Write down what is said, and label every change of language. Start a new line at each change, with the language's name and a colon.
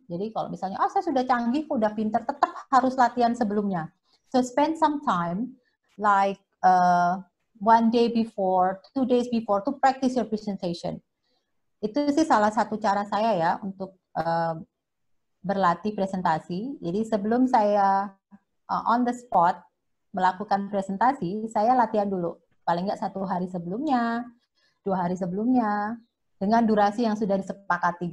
Indonesian: Jadi kalau misalnya, oh saya sudah canggih, udah pinter, tetap harus latihan sebelumnya.
English: So spend some time, like 1 day before, 2 days before, to practice your presentation.
Indonesian: Itu sih salah satu cara saya ya untuk berlatih presentasi. Jadi sebelum saya on the spot melakukan presentasi, saya latihan dulu. Paling nggak 1 hari sebelumnya, 2 hari sebelumnya, dengan durasi yang sudah disepakati.